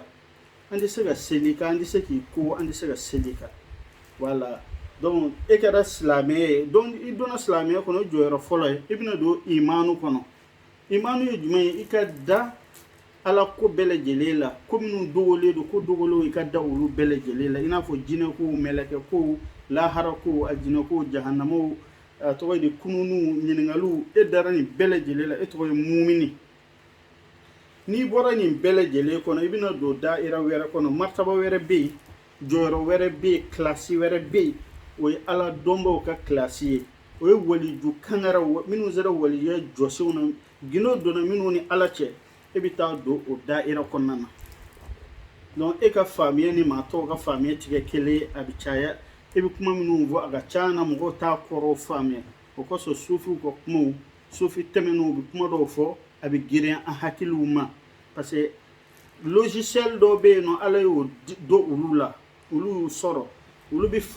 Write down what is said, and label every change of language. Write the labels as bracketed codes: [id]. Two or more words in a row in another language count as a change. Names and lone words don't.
[bm] an tɛ se ka seli kan an tɛ se k'i ko an tɛ se ka seli kan [fr] voilà donc [bm] e kɛra silamɛ ye donc i donna silamɛya kɔnɔ o jɔyɔrɔ fɔlɔ ye i bɛna don imanu kɔnɔ imanu ye jumɛn ye i ka da ala ko bɛɛ lajɛlen la ko minnu dogolen don ko dogolenw i ka da olu bɛɛ lajɛlen la i n'a fɔ jinɛkow mɛlɛkɛkow laharakow a jinɛkow jahanamaw a tɔgɔ ye di kununw ɲininkaliw e dara nin bɛɛ lajɛlen la e tɔgɔ ye mumini n'i bɔra nin bɛɛ lajɛlen kɔnɔ i bɛna don daira wɛrɛ kɔnɔ martaba wɛrɛ bɛ yen jɔyɔrɔ wɛrɛ bɛ yen kilasi wɛrɛ bɛ yen o ye ala dɔnbaw ka kilasi ye o ye waliju kangaraw minnu sera waliya jɔsenw na gindo donna minnu ni ala cɛ e bɛ taa don o daira kɔnɔna na donc e ka faamuya ni maa tɔw ka faamuya tigɛ kelen a bɛ caya e bɛ kuma minnu fɔ a ka ca na mɔgɔw t'a kɔrɔw faamuya o kɔsɔn sufiw ka kumaw sufi tɛmɛnenw u bɛ kuma dɔw fɔ a bɛ girinya an hakiliw ma [fr] parce que [bm] logiciel dɔw bɛ yen nɔ ala y'o don olu la olu y'u sɔrɔ olu